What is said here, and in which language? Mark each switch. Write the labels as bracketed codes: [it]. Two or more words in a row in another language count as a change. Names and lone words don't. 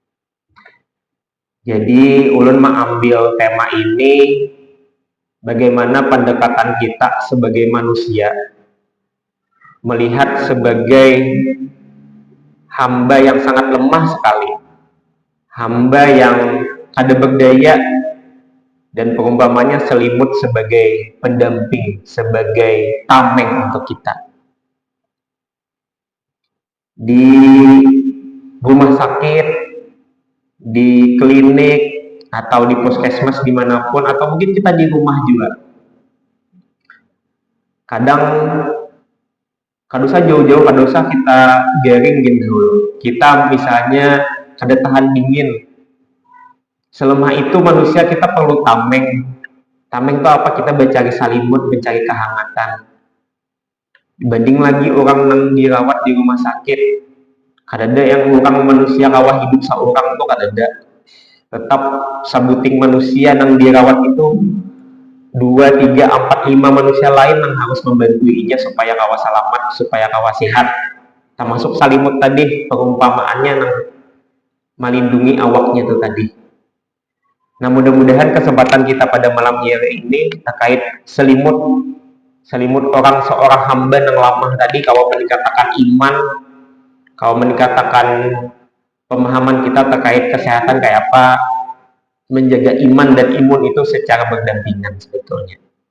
[id] Jadi ulun mengambil tema ini bagaimana pendekatan kita sebagai manusia melihat sebagai hamba yang sangat lemah sekali, hamba yang kada berdaya, dan perumpamannya selimut sebagai pendamping, sebagai tameng untuk kita. Di rumah sakit, di klinik, atau di puskesmas dimanapun, atau mungkin kita di rumah juga, [bjn] kadang kada usah jauh-jauh, kada usah kita garing gitu dulu. [id] Kita misalnya kada tahan dingin, selemah itu manusia kita perlu tameng. Tameng itu apa? [bjn] Kita mencari salimut, mencari kehangatan. Dibanding lagi orang yang dirawat di rumah sakit, kada ada yang orang manusia kawah hidup seorang tuh kada ada. Tetap sabuting manusia yang dirawat itu 2, 3, 4, 5 manusia lain yang harus membantuinya supaya kawa selamat, supaya kawa sehat. Termasuk salimut tadi, perumpamaannya yang melindungi awaknya itu tadi. [id] Nah, mudah-mudahan kesempatan kita pada malam hari ini terkait selimut orang seorang hamba yang lamah tadi, kalau meningkatkan iman, kalau meningkatkan pemahaman kita terkait kesehatan kayak apa, menjaga iman dan imun itu secara berdampingan sebetulnya.